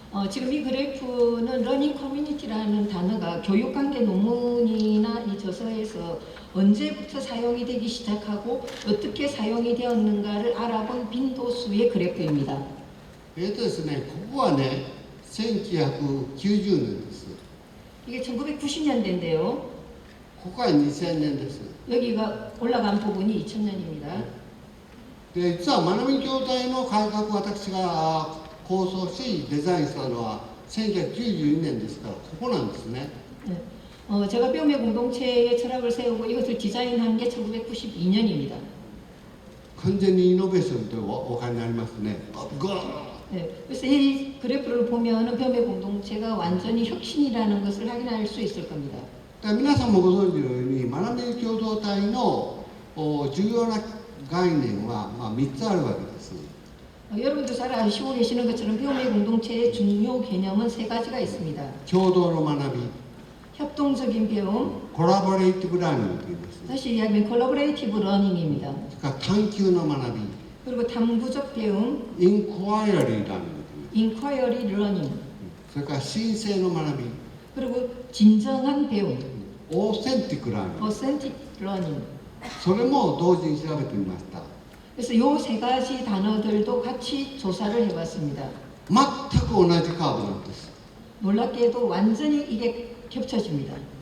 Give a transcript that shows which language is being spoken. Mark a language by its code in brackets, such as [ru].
[ko] 지금 이 그래프는 러닝 커뮤니티라는 단어가 교육관계 논문이나 이 저서에서 언제부터 사용이 되기 시작하고 어떻게 사용이 되었는가를 알아본 빈도수의 그래프입니다. [ja] ですね、ここはね、1990年です。 [ko] 이게 1990년대인데요. [ja] ここは2000年です。 [ko] 여기가 올라간 부분이 2000년입니다. [ja] で、実は学び協体の改革を私が構想しデザインしたのは1992年ですから、ここなんですね。 [ko] 제가 배움의 공동체의 철학을 세우고 이것을 디자인한 게 1992년입니다. [ja] 完全にイノベーションとお考えになりますね。 [ko] 그래서 이 그래프를 보면 배움의 공동체가 완전히 혁신이라는 것을 확인할 수 있을 겁니다. [ja] 皆さんもご存知のように学び共同体の重要な概念は3つあるわけです。 [ko] 여러분도 잘 아시고 계시는 것처럼 배움의 공동체의 중요 개념은 3가지가 있습니다. [ja] 共同の学び、 [ko] 협동적인 배움, [ja] コラボレーティブラーニングと言います。 [ko] 다시 이야기하면 콜라보레이티브 러닝입니다. [ja] それから探求の学び、 [ko] 그리고 탐구적 배움, [ja] インクワイアリーラーニングと言います。 [ko] 인콰이어리 러닝, [ja] それから申請の学び、 [ko] 그리고 진정한 배움. [ja] オーセンティックラーニング、 [en] authentic learning. [ja] それも同時に調べてみました。 [ko] 그래서 요 세 가지 단어들도 같이 조사를 해봤습니다. [ja] 全く同じカーブなんです。 [ko] 놀랍게도 완전히 이게 겹쳐집니다.